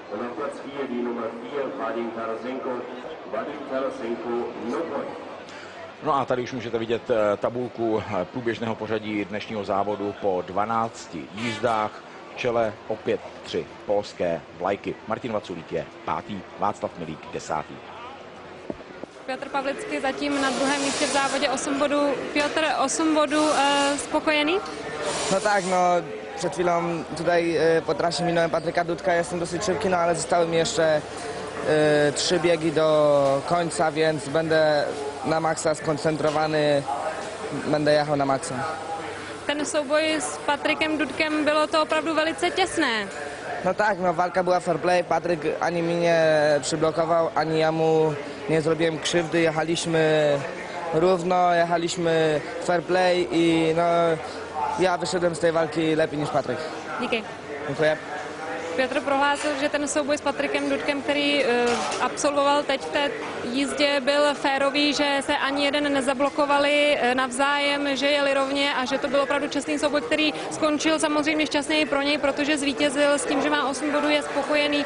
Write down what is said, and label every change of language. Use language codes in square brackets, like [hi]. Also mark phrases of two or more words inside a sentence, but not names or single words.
[cs] No a tady už můžete vidět tabulku průběžného pořadí dnešního závodu po 12 jízdách. V čele opět 3 polské vlajky. Martin Vaculík je 5., Václav Milík 10. Piotr Pavlický zatím na druhém místě v závodě 8 bodů. Piotr, 8 bodů, spokojený? [pl] No tak, no przed chwilą tutaj po trasie minąłem Patryka Dudka, jestem dosyć szybki, no ale zostały mi jeszcze 3 biegi do końca, więc będę na maksa skoncentrowany, będę jechał na maksa. [cs] Ten souboj s Patrikem Dudkem, bylo to opravdu velice těsné. [pl] No tak, no walka była [en] fair play, [pl] Patryk ani mi nie przyblokował, ani ja mu nie zrobiłem krzywdy, jechaliśmy równo, jechaliśmy [en] fair play [pl] i no ja wyszedłem z tej walki lepiej niż Patryk. [cs] Díky. [pl] Dziękuję. [cs] Piotr prohlásil, že ten souboj s Patrikem Dudkem, který absolvoval teď v té jízdě, byl férový, že se ani jeden nezablokovali navzájem, že jeli rovně a že to byl opravdu čestný souboj, který skončil samozřejmě šťastněji pro něj, protože zvítězil s tím, že má 8 bodů, je spokojený.